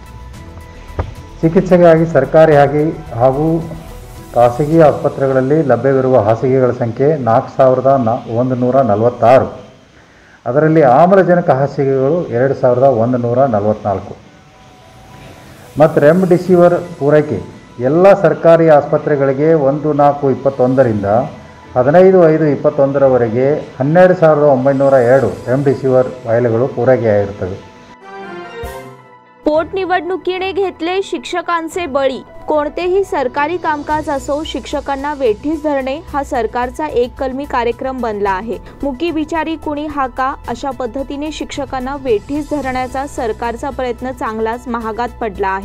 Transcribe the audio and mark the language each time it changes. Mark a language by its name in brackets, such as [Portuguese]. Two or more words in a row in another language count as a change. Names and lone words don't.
[Kannada] ಚಿಕಿತ್ಸೆಗಾಗಿ ಸರ್ಕಾರಿ ಹಾಗೂ ಖಾಸಗಿ ಆಸ್ಪತ್ರೆಗಳಲ್ಲಿ ಲಭ್ಯವಿರುವ ಹಾಸಿಗೆಗಳ ಸಂಖ್ಯೆ 4146, ಅದರಲ್ಲಿ ಆಮ್ಲಜನಕ ಹಾಸಿಗೆಗಳು 2144 ಮತ್ತು ರೆಮ್ಡಿಸಿವಿರ್ ಪೂರೈಕೆ ಎಲ್ಲ ಸರ್ಕಾರಿ ಆಸ್ಪತ್ರೆಗಳಿಗೆ 1/4/21ರಿಂದ 15/5/21ರವರೆಗೆ 12902 ರೆಮ್ಡಿಸಿವಿರ್ ವಾಯಿಲ್ಗಳು ಪೂರೈಕೆಯಾಗಿರುತ್ತವೆ। [Marathi] पोटनिवडणुकीने घेतले शिक्षकांचे बळी। कोणतेही सरकारी कामकाज असो, शिक्षकांना वेठीस धरणे हा सरकारचा एक कलमी कार्यक्रम बनला आहे. मुकी बिचारी कुणी हा का, अशा पद्धतीने शिक्षकांना वेठीस धरण्याचा सरकारचा प्रयत्न चांगलाच महागात पडला आहे.